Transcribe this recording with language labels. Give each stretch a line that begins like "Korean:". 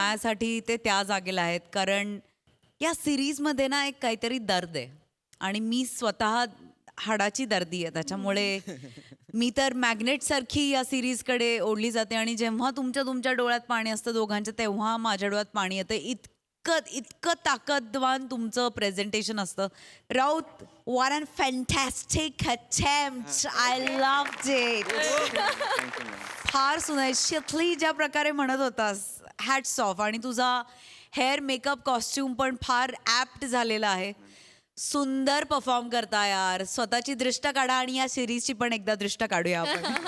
Marathi: माझ्यासाठी ते त्या जागेला आहेत कारण या सिरीजमध्ये ना एक काहीतरी दर्द आहे आणि मी स्वतः हाडाची दर्दी आहे. त्याच्यामुळे मी तर मॅग्नेटसारखी या सिरीजकडे ओढली जाते आणि जेव्हा तुमच्या डोळ्यात पाणी असतं दोघांचं तेव्हा माझ्या डोळ्यात पाणी येतं. इतकं ताकदवान तुमचं प्रेझेंटेशन असतं.
English: Raut what an fantastic attempt. I loved it.
Marathi: फार सुंदर. शितली ज्या प्रकारे म्हणत होतास हॅट्स ऑफ. आणि तुझा हेअर मेकअप कॉस्ट्युम पण फार ॲप्ट झालेला आहे. सुंदर परफॉर्म करता यार. स्वतःची दृष्ट काढा आणि या सिरीजची पण एकदा दृष्ट काढूया आपण.